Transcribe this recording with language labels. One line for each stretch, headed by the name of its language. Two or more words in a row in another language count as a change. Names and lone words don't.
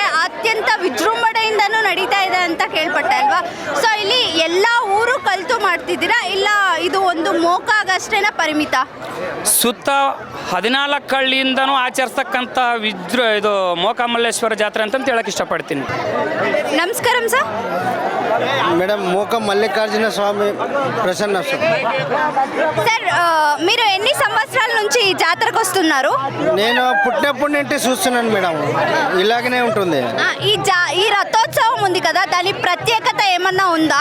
Kannada: ಅತ್ಯಂತ ವಿಜೃಂಭಣೆಯಿಂದನೂ ನಡೀತಾ ಇದೆ ಅಂತ ಕೇಳ್ಪಟ್ಟೆ ಅಲ್ವಾ? ಸೊ ಇಲ್ಲಿ ಎಲ್ಲ ಊರು ಕಲಿತು ಮಾಡ್ತಿದ್ದೀರಾ, ಇಲ್ಲ ಇದು ಒಂದು ಮೋಕಾಗಷ್ಟೇನ ಪರಿಮಿತ? ಸುತ್ತ 14 ಹಳ್ಳಿಯಿಂದನೂ ಆಚರಿಸ್ತಕ್ಕಂಥ ಇದು ಮೋಕ ಮಲ್ಲೇಶ್ವರ ಜಾತ್ರೆ ಅಂತ ಹೇಳಕ್ಕೆ ಇಷ್ಟಪಡ್ತೀನಿ. ನಮಸ್ಕಾರ ಸರ್.
Telugu: మేడం మోక మల్లికార్జున స్వామి ప్రసన్న సార్ మీరు ఎన్ని సంవత్సరాల నుంచి ఈ జాతరకు వస్తున్నారు? నేను పుట్టినప్పటి నుండి చూస్తున్నాను మేడం, ఇలాగనే ఉంటుంది. ఈ రథోత్సవం ఉంది కదా, దాని ప్రత్యేకత ఏమన్నా ఉందా?